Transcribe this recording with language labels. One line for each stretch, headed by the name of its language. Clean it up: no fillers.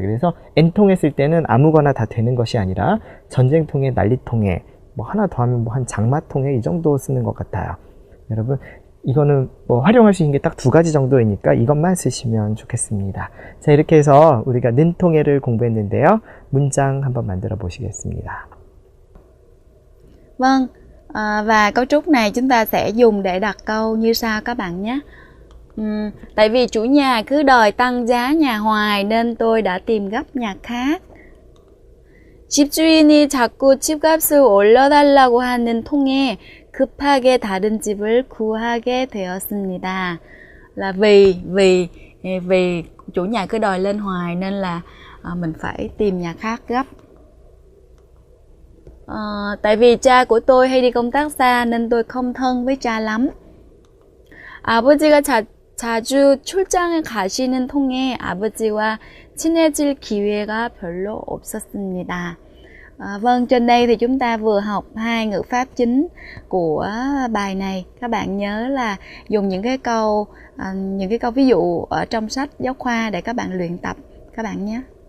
Korean: 그래서 N통해 쓸 때는 아무거나 다 되는 것이 아니라 전쟁통해, 난리통해, 뭐 하나 더 하면 뭐 한 장마통해 이 정도 쓰는 것 같아요. 여러분 이거는 뭐 활용할 수 있는 게 딱 두 가지 정도이니까 이것만 쓰시면 좋겠습니다. 자, 이렇게 해서 우리가 는통해를 공부했는데요. 문장 한번 만들어 보시겠습니다.
Vietnamese: Vâng, và cấu trúc này chúng ta sẽ dùng để đặt câu như sau các bạn nhé. Tại vì chủ nhà cứ đòi tăng giá nhà hoài nên tôi đã tìm gấp nhà khác.
Korean: 집주인이 자꾸 집값을 올려달라고 하는 통에 급하게 다른 집을 구하게 되었습니다.
Vietnamese: Là vì chủ nhà cứ đòi lên hoài nên là mình phải tìm nhà khác gấp. Tại vì cha của tôi hay đi công tác xa nên tôi không thân với cha lắm.
Korean: 아버지가 자주 출장을 가시는 통에 아버지와 친해질 기회가 별로 없었습니다.
Vietnamese: Vâng, trên đây thì chúng ta vừa học hai ngữ pháp chính của bài này. Các bạn nhớ là dùng những cái câu ví dụ ở trong sách giáo khoa để các bạn luyện tập các bạn nhé.